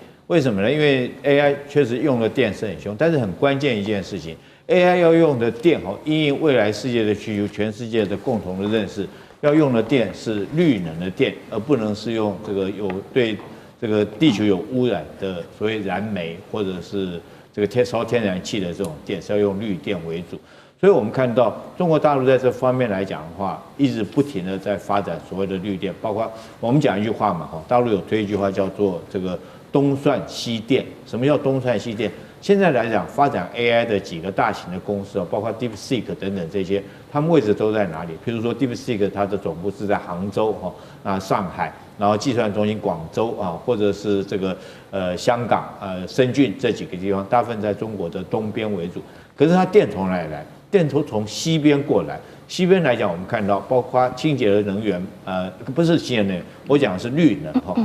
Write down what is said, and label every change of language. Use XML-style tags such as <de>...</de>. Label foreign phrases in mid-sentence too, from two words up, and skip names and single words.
<zh>為什麼呢？因為 AI 確實用的電是很兇，但是很關鍵一件事情 ，AI 要用的電哈，因應未來世界的需求，全世界的共同的認識，要用的電是綠能的電，而不能是用這個有對這個地球有污染的所謂燃煤或者是這個燒天然氣的這種電，是要用綠電為主。所以我們看到中國大陸在這方面來講的話，一直不停的在發展所謂的綠電，包括我們講一句話嘛，哈，大陸有推一句話叫做這個東算西電。什麼叫東算西電？現在來講，發展 AI 的幾個大型的公司，包括 DeepSeek 等等這些，他們位置都在哪裡？譬如說 DeepSeek 它的總部是在杭州哈，上海，然後計算中心廣州啊，或者是這個香港深圳這幾個地方，大部分在中國的東邊為主。可是它電從哪裡來？電從西邊過來。西邊來講，我們看到包括清潔的能源，不是清潔能源，我講的是綠能哈。</zh>